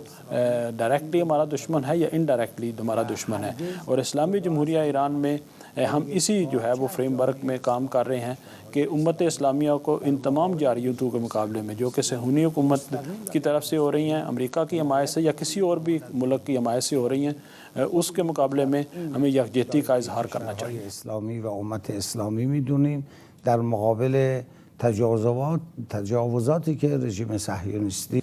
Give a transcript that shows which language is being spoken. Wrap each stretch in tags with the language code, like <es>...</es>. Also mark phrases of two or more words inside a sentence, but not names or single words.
<ur>ڈائریکٹلی ہمارا دشمن ہے یا انڈائریکٹلی ہمارا دشمن ہے، اور اسلامی جمہوریہ ایران میں ہم اسی جو ہے وہ فریم ورک میں کام کر رہے ہیں کہ امت اسلامیہ کو ان تمام جارحیتوں کے مقابلے میں جو کہ صہیونی حکومت کی طرف سے ہو رہی ہیں، امریکہ کی حمایت سے یا کسی اور بھی ملک کی حمایت سے ہو رہی ہیں، اس کے مقابلے میں ہمیں یکجہتی کا اظہار کرنا چاہیے.</ur> <fa>اسلامی و امت اسلامی میدونیم در مقابل تجاوزاتی که رژیم صهیونیستی</fa>